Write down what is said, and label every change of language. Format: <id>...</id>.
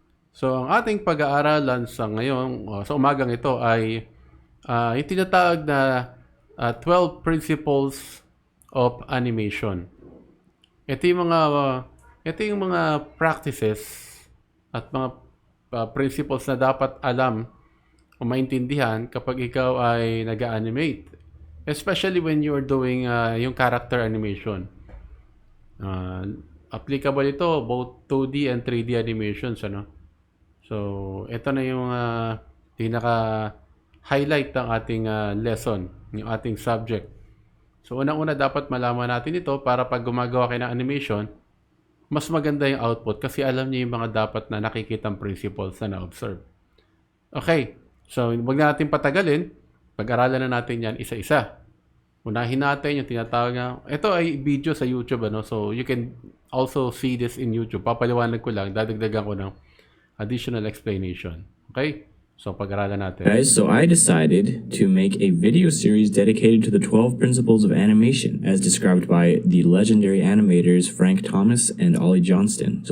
<tl>So, ang ating pag-aaralan sa ngayon, sa umagang ito ay yung tinatawag na 12 Principles of Animation. Ito yung mga ito yung mga practices at mga principles na dapat alam o maintindihan kapag ikaw ay nag-animate.</tl> <en>Especially when you're doing yung character animation. Uh, Applicable ito both 2D and 3D animations, ano?</en> <tl>So, ito na yung pinaka-highlight ng ating lesson, yung ating subject. So, unang-una dapat malaman natin ito para pag gumagawa kayo ng animation, mas maganda yung output kasi alam niyo yung mga dapat na nakikitang principles na na-observe. Okay, so huwag na natin patagalin. Pag-aralan na natin yan isa-isa. Unahin natin yung tinatawag na, ito ay video sa YouTube, ano?</tl> <en>So, you can also see this in YouTube.</en> <tl>Papaliwanag ko lang, dadagdagan ko ng additional explanation. Okay? So, pag-aralan natin.</tl> <en>Guys, so I decided to make a video series dedicated to the 12 principles of animation, as described by the legendary animators Frank Thomas and Ollie Johnston.</en>